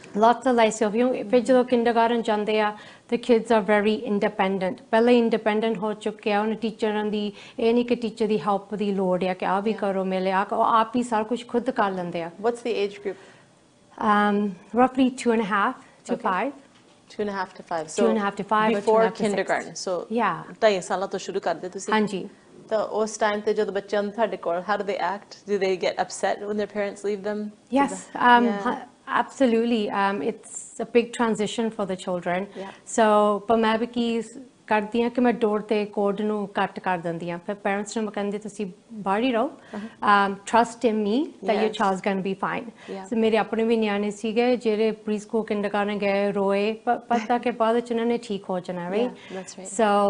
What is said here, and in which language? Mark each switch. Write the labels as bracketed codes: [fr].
[pa] lots of life skills ਫਿਰ ਜਦੋਂ kindergarten ਜਾਂਦੇ ਆ [en] the kids are very independent [pa] ਪਹਿਲਾਂ ਹੀ independent ਹੋ ਚੁੱਕੇ ਆ ਉਹਨਾਂ ਟੀਚਰਾਂ ਦੀ ਇਹ ਨਹੀਂ ਕਿ ਟੀਚਰ ਦੀ ਹੈਲਪ ਦੀ ਲੋੜ ਆ ਕਿ ਆ ਵੀ ਕਰੋ ਮਿਲੇ ਆ ਆਪ ਹੀ ਸਾਰਾ ਕੁਝ ਖੁਦ ਕਰ ਲੈਂਦੇ ਆ [en] what's the age group roughly 2.5 to 5 2.5 to 5 so 2.5 to 5 before kindergarten [pa] so 2.5 ਸਾਲਾਂ ਤੋਂ ਸ਼ੁਰੂ ਕਰਦੇ ਤੁਸੀਂ ਹਾਂਜੀ ਤਾਂ ਉਸ ਟਾਈਮ ਤੇ ਜਦੋਂ ਬੱਚੇ ਆਉਂਦੇ ਤੁਹਾਡੇ ਕੋਲ [en] how do they act do they get upset when their parents leave them yes absolutely it's a big transition for the children so [pa] ਪਰ ਮੈਂ ਵੀ ਕੀ ਕਰਦੀ ਹਾਂ ਕਿ ਮੈਂ ਡੋਰ ਤੇ ਕੋਡ ਨੂੰ ਕੱਟ ਕਰ ਦਿੰਦੀ ਹਾਂ ਫਿਰ ਪੇਰੈਂਟਸ ਨੂੰ ਮੈਂ ਕਹਿੰਦੀ ਤੁਸੀਂ ਬਾਹਰ ਹੀ ਰਹੋ [en] trust in me that your child's going to be fine [pa] so ਮੇਰੇ ਆਪਣੇ ਵੀ ਨਿਆਣੇ ਸੀਗੇ ਜਿਹੜੇ ਪ੍ਰੀ ਸਕੂਲ ਕਿੰਡਰਗਾਰਟਨ ਗਏ ਰੋਏ ਪਤਾ ਕਿ ਬਾਅਦ ਵਿੱਚ ਉਹਨਾਂ ਨੇ ਠੀਕ ਹੋ ਜਾਣਾ right so